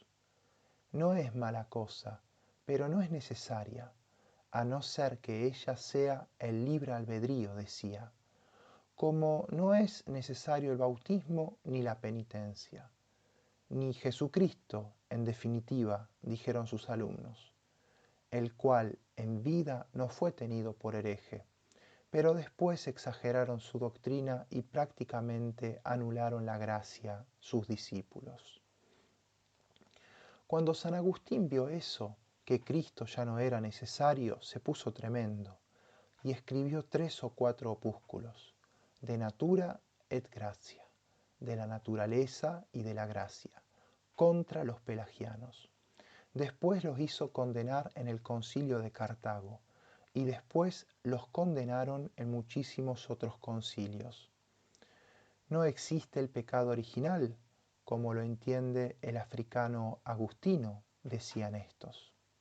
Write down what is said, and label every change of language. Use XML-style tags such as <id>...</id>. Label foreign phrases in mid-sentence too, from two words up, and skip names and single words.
<es>No es mala cosa, pero no es necesaria, a no ser que ella sea el libre albedrío, decía, como no es necesario el bautismo ni la penitencia, ni Jesucristo, en definitiva, dijeron sus alumnos, el cual en vida no fue tenido por hereje, pero después exageraron su doctrina y prácticamente anularon la gracia sus discípulos. Cuando San Agustín vio eso, que Cristo ya no era necesario, se puso tremendo y escribió 3 o 4 opúsculos,</es> <la>de natura et gratia,</la> <es>de la naturaleza y de la gracia, contra los pelagianos. Después los hizo condenar en el concilio de Cartago y después los condenaron en muchísimos otros concilios. No existe el pecado original, como lo entiende el africano Agustino, decían estos.</es>